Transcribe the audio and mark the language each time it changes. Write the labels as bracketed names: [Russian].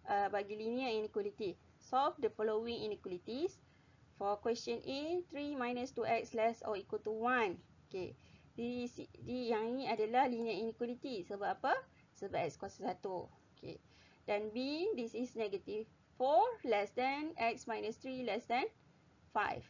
[Malay] Bagi [English] linear inequality. Solve the following inequalities. For question A, 3 minus 2x less or equal to 1. Okay. [Malay] Yang ini adalah linear inequality. Sebab apa? Sebab x kuasa 1. Okay. Dan [English] B, this is negative 4 less than x minus 3 less than 5.